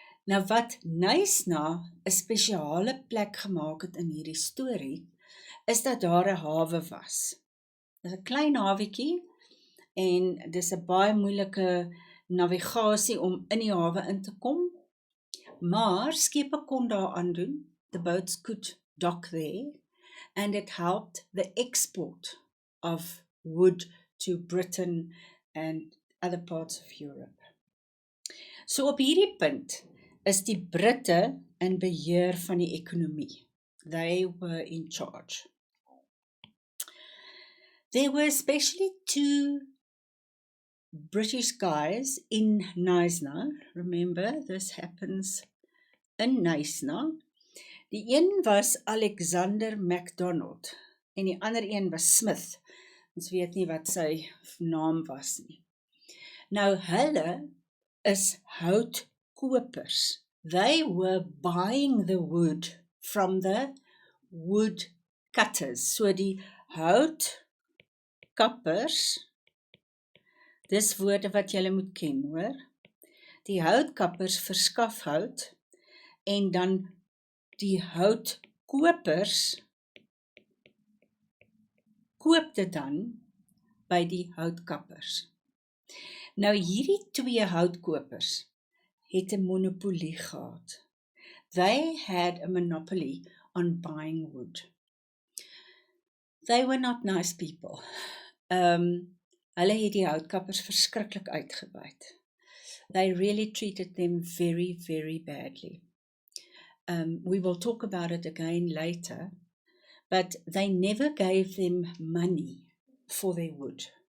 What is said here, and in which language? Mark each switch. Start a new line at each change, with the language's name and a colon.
Afrikaans: Nou wat Knysna 'n spesiale plek gemaak het in hierdie storie, is dat daar 'n hawe was. Dit is 'n klein hawetjie en dis 'n baie moeilike navigasie om in die hawe in te kom, maar skepe kon daar aandoen.
English: The boats could dock there, and it helped the export of wood to Britain and other parts of Europe.
Afrikaans: So op hierdie punt is die Britte in beheer van die ekonomie.
English: They were in charge. There were especially two British guys in Knysna. Remember, this happens in Knysna.
Afrikaans: Die een was Alexander MacDonald en die ander een was Smith. Ons weet nie wat sy naam was nie. Nou hulle is houtkopers.
English: They were buying the wood from the wood cutters.
Afrikaans: So die houtkappers, dis woorde wat julle moet ken, hoor. Die houtkappers verskaf hout en dan die houtkopers koop dit dan by die houtkappers. Nou hierdie twee houtkopers het 'n monopolie gehad.
English: They had a monopoly on buying wood. They were not nice people.
Afrikaans: Hulle het die houtkappers verskriklik uitgebuit.
English: They really treated them very, very badly. We will talk about it again later, but they never gave them money for their wood.